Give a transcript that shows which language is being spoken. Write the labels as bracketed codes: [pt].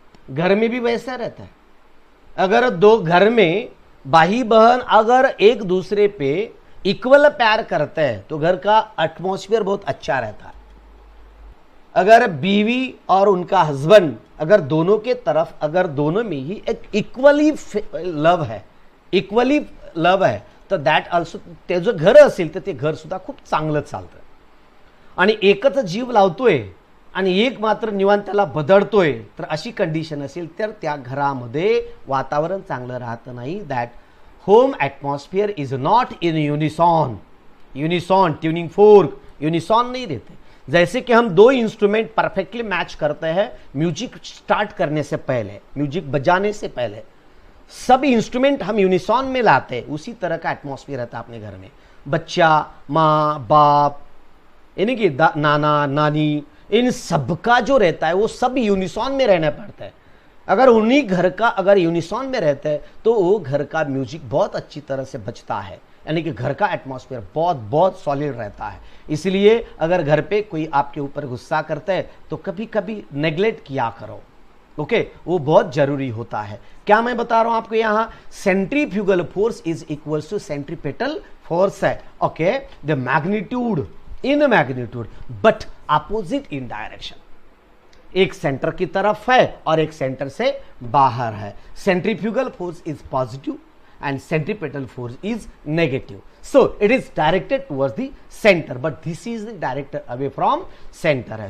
[hi] घर में भी वैसा रहता है। अगर दो घर में भाई बहन अगर एक दूसरे पे इक्वल प्यार करते हैं तो घर का एटमॉस्फेयर बहुत अच्छा रहता है। अगर बीवी और उनका हस्बैंड अगर दोनों के तरफ, अगर दोनों में ही एक इक्वली लव है, [mr] इक्वली लव आहे, तर [en] that also [mr] ते जो घर असेल तर ते घर सुद्धा खूप चांगलं चालतं। आणि एकच जीव लावतोय आणि एक मात्र निवांत त्याला बदडतोय, तर अशी कंडिशन असेल तर त्या घरामध्ये वातावरण चांगलं राहतं नाही। [en] That home atmosphere is not in unison. [hi] यूनिसॉन tuning fork यूनिसॉन नहीं रहते। जैसे कि हम दो इंस्ट्रूमेंट परफेक्टली मैच करते हैं म्यूजिक स्टार्ट करने से पहले, म्यूजिक बजाने से पहले सब इंस्ट्रूमेंट हम यूनिसॉन में लाते हैं, उसी तरह का एटमॉस्फेयर रहता है अपने घर में। बच्चा, माँ बाप, यानी कि नाना नानी, इन सबका जो रहता है वो सब यूनिसॉन में रहना पड़ता है। अगर उन्हीं घर का अगर यूनिसॉन में रहता है तो वो घर का म्यूजिक बहुत अच्छी तरह से बजता है, यानी कि घर का एटमॉस्फेयर बहुत बहुत सॉलिड रहता है। इसलिए अगर घर पे कोई आपके ऊपर गुस्सा करता है तो कभी कभी नेग्लेक्ट किया करो। ओके, वो बहुत जरूरी होता है। क्या मैं बता रहा हूं आपको, यहां [en] centrifugal force is equals to centripetal force [hi] है। [en] Okay, the magnitude in magnitude but opposite in direction. [hi] एक सेंटर की तरफ है और एक सेंटर से बाहर है। [en] Centrifugal force is positive and centripetal force is negative. So it is directed towards the center, but this is directed away from center है।